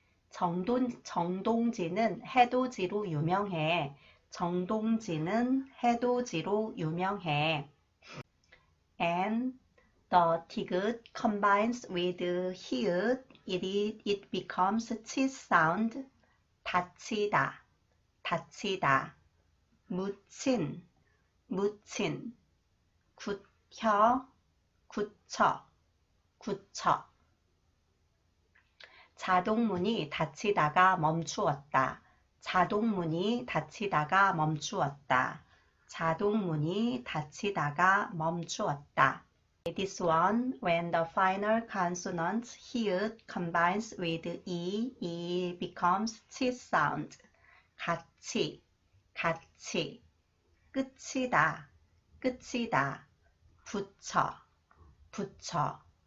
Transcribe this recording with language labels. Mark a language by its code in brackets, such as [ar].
[ko] 정동지는 해돋이로 유명해. 정동지는 해돋이로 유명해. [en] And the 디귿 combines with 히읗, it becomes 치 sound. [ko] 다치다, 다치다. 묻힌, 묻힌. 굳혀, 굳혀, 굳혀. 자동문이 닫히다가 멈추었다. 자동문이 닫히다가 멈추었다. 자동문이 닫히다가 멈추었다. [en] This one, when the final consonant 히읗 combines with E, it becomes 치 sound. [ko] 같이, 같이. 끝이다, 끝이다. 붙여, 붙여.